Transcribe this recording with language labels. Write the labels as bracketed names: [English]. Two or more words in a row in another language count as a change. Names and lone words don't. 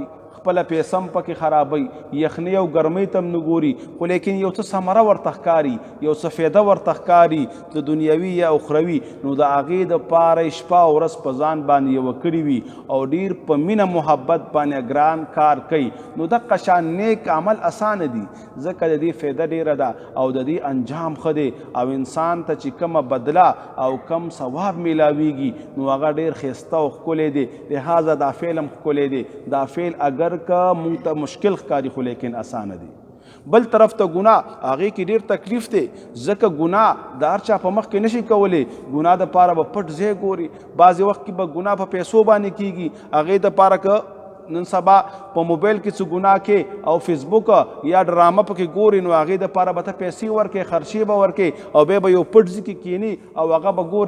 [Pashto] خپله پیسه هم پکې خرابوي، یخنۍ او ګرمۍ ته هم نه ګوري، خو لیکن یو څه ثمره ورته ښکاري، یو څه فایده ورته ښکاري د دنیوي یا اخروي، نو د هغې دپاره شپه او ورځ په ځان باندې یوه کړي وي او ډېر په مینه محبت باندې ګران کار کوي، نو دقه شان نیک عمل اسانه دي، ځکه د دې فایده ډېره ده او د دې انجام ښه دی. او انسان ته چې کومه بدله او کم ثواب میلاویږي، نو هغه ډېر ښایسته او ښکلی دی. لہذا دا فعل هم ښکلی دی. دا فعل اگر که مونږ ته مشکل ښکاري، خو لیکن اسانه دی. بل طرف ته ګناه، هغې کې ډېر تکلیف دی، ځکه ګناه د هر چا په مخ کې نشي کولی. ګناه دپاره به پټ ځای ګوري، بعضې وخت کې به ګناه په پیسو باندې کېږي، هغې دپاره که نن سبا په موبایل کې څه ګناه کې او فیسبوک یا ډرامه پکې ګوري، نو هغې دپاره به ته پیسې ورکې، خرچې به ورکې او بیا به یو پټ ځای کې کښېني او هغه به ګوري.